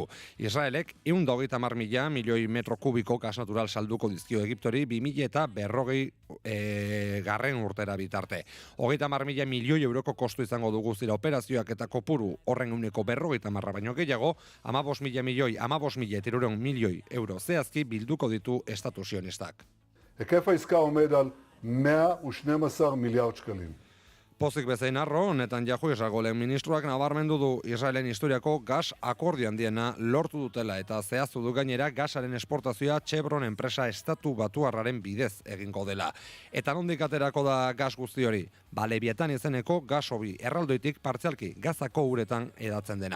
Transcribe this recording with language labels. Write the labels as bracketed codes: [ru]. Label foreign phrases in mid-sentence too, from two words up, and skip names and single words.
[eu] Israelek 130.000 milioi metro kubiko gas natural salduko dizkio Egiptori 2040 garren urtera bitarte. 30.000 milioi euroko kostu izango dugu zira operazioak eta kopuru horren uneko 50 baino gehiago, 15.000 milioi euro zehazki bilduko ditu estatu sionistak. [he] היקף העסקה עומד על 112 מיליארד שקלים. [eu] Pozik bezain arro, Netanyahu Israelgo lehen ministruak nabarmendu du Israelen historiako gas akordio handiena lortu dutela eta zehaztu du gainera gasaren esportazioa Chevron enpresa estatu batuarraren bidez egingo dela. Eta nondik aterako da gas guzti hori? Leviatan izeneko gas hobi erraldoitik partzialki Gazako uretan edatzen dena.